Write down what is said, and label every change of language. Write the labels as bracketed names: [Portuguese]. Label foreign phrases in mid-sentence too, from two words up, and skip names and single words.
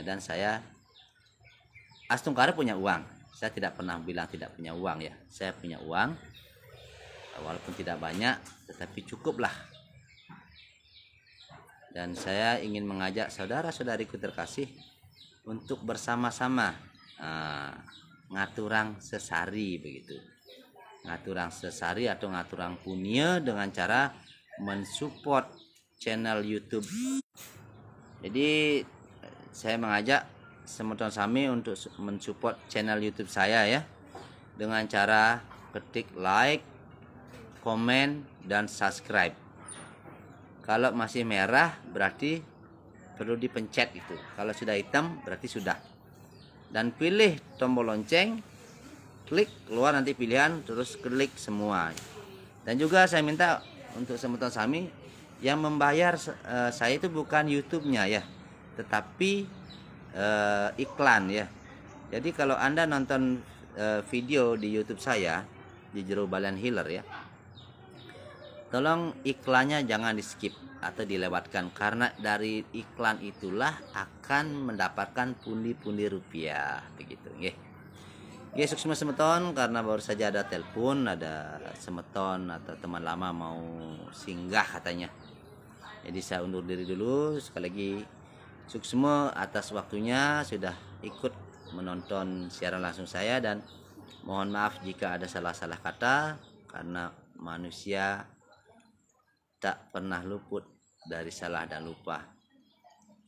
[Indonesian] Dan saya Astungkara punya uang. Saya tidak pernah bilang tidak punya uang ya. Saya punya uang, walaupun tidak banyak, tetapi cukuplah. Dan saya ingin mengajak saudara-saudariku terkasih untuk bersama-sama [Balinese] ngaturang sesari [Indonesian] begitu. [Balinese] Ngaturang sesari [Indonesian] atau [Balinese] ngaturang punya [Indonesian] dengan cara mensupport channel YouTube. Jadi saya mengajak [Balinese] semeton sami [Indonesian] untuk mensupport channel YouTube saya ya, dengan cara ketik like, komen, dan subscribe. Kalau masih merah berarti perlu dipencet itu. Kalau sudah hitam berarti sudah. Dan pilih tombol lonceng, klik keluar nanti pilihan, terus klik semua. Dan juga saya minta untuk [Balinese] semeton sami [Indonesian] yang membayar saya itu bukan YouTube-nya ya, tetapi iklan ya. Jadi kalau Anda nonton video di YouTube saya di Jero Balian Healer ya, tolong iklannya jangan di skip atau dilewatkan, karena dari iklan itulah akan mendapatkan pundi-pundi rupiah begitu nggih. Ya sukses semeton, karena baru saja ada telepon, ada semeton atau teman lama mau singgah katanya. Jadi saya undur diri dulu. Sekali lagi sukses semua atas waktunya sudah ikut menonton siaran langsung saya, dan mohon maaf jika ada salah-salah kata, karena manusia tak pernah luput dari salah dan lupa.